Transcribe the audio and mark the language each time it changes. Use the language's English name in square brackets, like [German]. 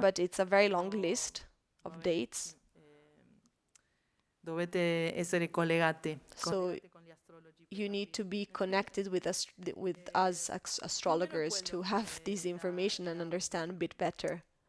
[English] But it's a very long list of dates. [Italian] Dovete essere collegate. [English] So you need to be connected with us astrologers to have this information and understand a bit better.